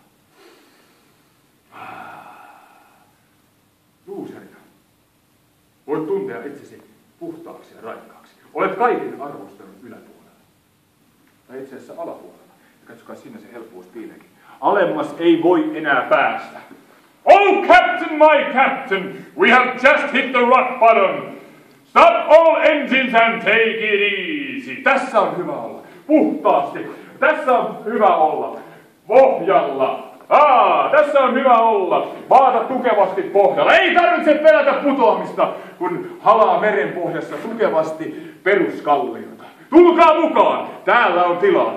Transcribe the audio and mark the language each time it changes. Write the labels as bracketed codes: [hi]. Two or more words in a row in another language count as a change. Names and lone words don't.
[fi] Luuserina voit tuntea itsesi puhtaaksi ja raikkaaksi. Olet kaiken arvostelun yläpuolella. Tai itse asiassa alapuolella. Ja katsokaa, siinä se helppous piileekin. Alemmas ei voi enää päästä. [en] Oh, Captain, my Captain! We have just hit the rock bottom! Stop all engines and take it easy! [fi] Tässä on hyvä olla. Puhtaasti. Tässä on hyvä olla. Pohjalla. Tässä on hyvä olla. Maata tukevasti pohjalla. Ei tarvitse pelätä putoamista, kun halaa merenpohjassa tukevasti peruskalliota. Tulkaa mukaan! Täällä on tilaa.